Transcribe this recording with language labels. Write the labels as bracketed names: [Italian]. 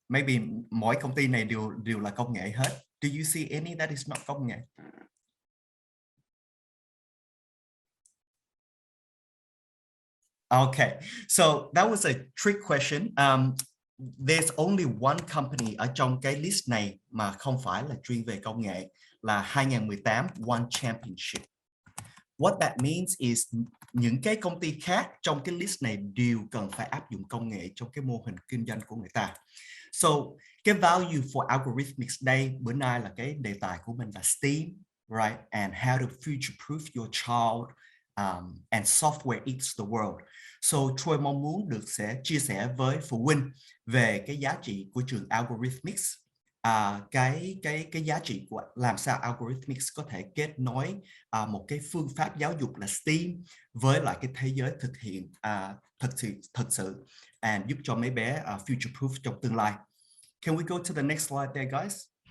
[Vietnamese] Maybe mỗi công ty này đều là công nghệ hết. [English] Do you see any that is not [Vietnamese] công nghệ? [English] Okay, so that was a trick question. There's only one company [Vietnamese] ở trong cái list này mà không phải là chuyên về công nghệ, là 2018 One Championship. [English] What that means is [Vietnamese] những cái công ty khác trong cái list này đều cần phải áp dụng công nghệ trong cái mô hình kinh doanh của người ta. So cái value for Algorithmics đây bữa nay là cái đề tài của mình là STEAM, right? [English] And how to future-proof your child and software eats the world. [Vietnamese] So Troy mong muốn sẽ chia sẻ với phụ huynh về cái giá trị của trường Algorithmics, cái giá trị của làm sao Algorithmics có thể kết nối một cái phương pháp giáo dục là STEAM với lại cái thế giới thực hiện thật sự and giúp cho mấy bé future proof trong tương lai. [English] Can we go to the next slide there, guys?